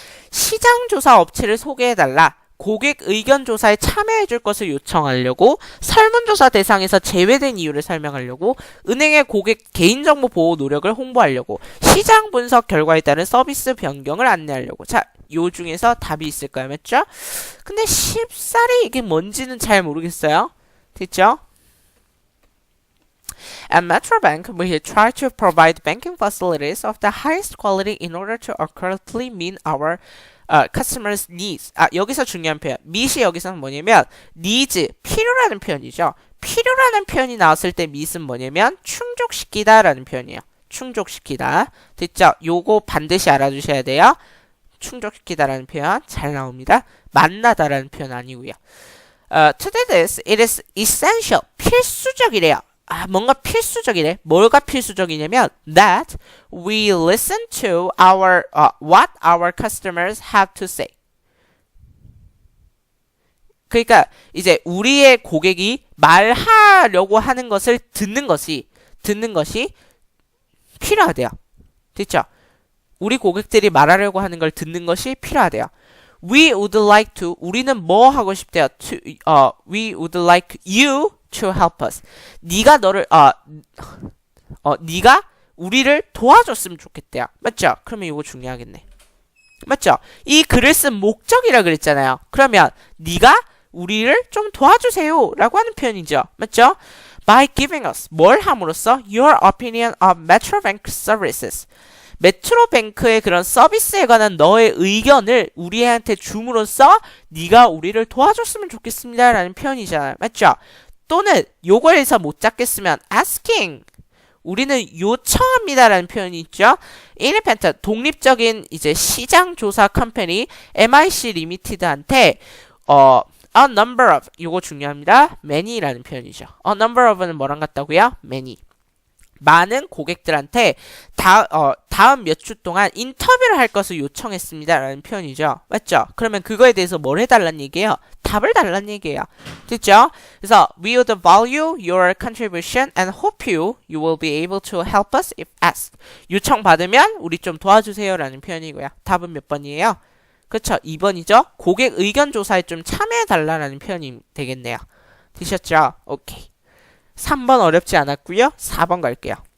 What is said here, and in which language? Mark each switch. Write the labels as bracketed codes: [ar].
[ko] 시장조사 업체를 소개해달라. 고객 의견 조사에 참여해줄 것을 요청하려고, 설문조사 대상에서 제외된 이유를 설명하려고, 은행의 고객 개인정보 보호 노력을 홍보하려고, 시장 분석 결과에 따른 서비스 변경을 안내하려고. 자, 요 중에서 답이 있을까요? 맞죠? 근데 쉽사리 이게 뭔지는 잘 모르겠어요. 됐죠? [en] At Metrobank, we try to provide banking facilities of the highest quality in order to accurately meet our customers' needs. [ko] 여기서 중요한 표현. meet이 여기서는 뭐냐면 needs, 필요라는 표현이죠. 필요라는 표현이 나왔을 때 meet은 뭐냐면 충족시키다 라는 표현이에요. 충족시키다. 됐죠? 요거 반드시 알아주셔야 돼요. 충족시키다 라는 표현 잘 나옵니다. 만나다 라는 표현 아니고요. [en] To do this, it is essential. [ko] 필수적이래요. 뭔가 필수적이래. 뭐가 필수적이냐면 [en] that we listen to our what our customers have to say. [ko] 그러니까 이제 우리의 고객이 말하려고 하는 것을 듣는 것이 필요하대요. 됐죠? 우리 고객들이 말하려고 하는 걸 듣는 것이 필요하대요. [en] We would like to, [ko] 우리는 뭐 하고 싶대요? [en] We would like you to help us. [ko] 네가 네가 우리를 도와줬으면 좋겠대요. 맞죠? 그러면 이거 중요하겠네. 맞죠? 이 글을 쓴 목적이라 그랬잖아요. 그러면 네가 우리를 좀 도와주세요 라고 하는 표현이죠. 맞죠? [en] By giving us, [ko] 뭘 함으로써? [en] Your opinion of Metrobank services. [ko] 메트로뱅크의 그런 서비스에 관한 너의 의견을 우리한테 줌으로써 네가 우리를 도와줬으면 좋겠습니다 라는 표현이잖아요. 맞죠? 또는 요거에서 못 잡겠으면 asking, 우리는 요청합니다 라는 표현이 있죠. Independent, 독립적인 이제 시장조사 컴퍼니 MIC 리미티드한테 [en] a number of, [ko] 요거 중요합니다. many라는 표현이죠. a number of는 뭐랑 같다고요? many. 많은 고객들한테 다음 몇 주 동안 인터뷰를 할 것을 요청했습니다 라는 표현이죠. 맞죠? 그러면 그거에 대해서 뭘 해달란 얘기예요? 답을 달란 얘기예요. 됐죠? [en] 그래서 we would value your contribution and hope you will be able to help us if asked. [ko] 요청받으면 우리 좀 도와주세요 라는 표현이고요. 답은 몇 번이에요? 그렇죠? 2번이죠? 고객 의견 조사에 좀 참여해달라는 표현이 되겠네요. 되셨죠? 오케이. 3번 어렵지 않았고요. 4번 갈게요.